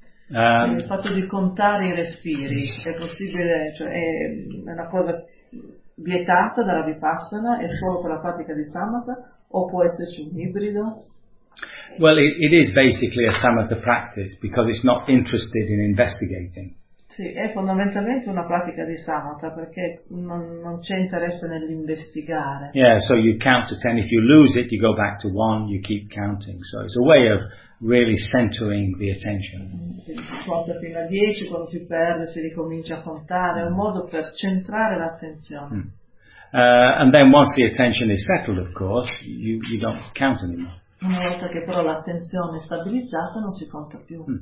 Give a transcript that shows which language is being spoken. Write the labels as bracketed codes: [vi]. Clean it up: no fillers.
[it] Il fatto di contare i respiri è possibile, cioè è una cosa vietata dalla Vipassana, è solo per la pratica di Samatha, o può esserci un ibrido? [en] Well, it is basically a Samatha practice because it's not interested in investigating. [it] Sì, è fondamentalmente una pratica di Samatha perché non c'è interesse nell'investigare. [en] Yeah, so you count to 10, if you lose it you go back to 1, you keep counting. So it's a way of really centering the attention. [it] Si conta fino a 10, quando si perde si ricomincia a contare, è un modo per centrare l'attenzione. [en] And then once the attention is settled, of course, you don't count anymore. [it] Una volta che però l'attenzione è stabilizzata non si conta più.